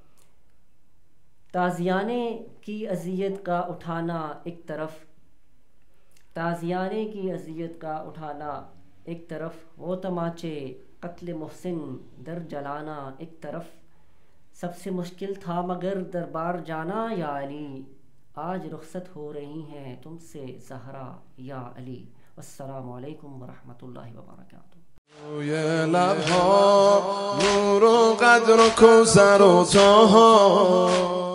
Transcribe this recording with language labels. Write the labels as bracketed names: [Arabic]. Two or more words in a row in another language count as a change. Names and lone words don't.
[Urdu] تازیانے کی اذیت کا اٹھانا ایک طرف، تازیانے کی اذیت کا اٹھانا ایک طرف، وہ تماچے قتل محسن در جلانا ایک طرف، سب سے مشکل تھا مگر دربار جانا یا علی، آج رخصت ہو رہی ہیں تم سے زہرا یا علی۔ [Arabic] السلام علیکم ورحمۃ اللہ وبرکاتہ۔ [Persian] روی لبها نور و قدر و کوثر و طه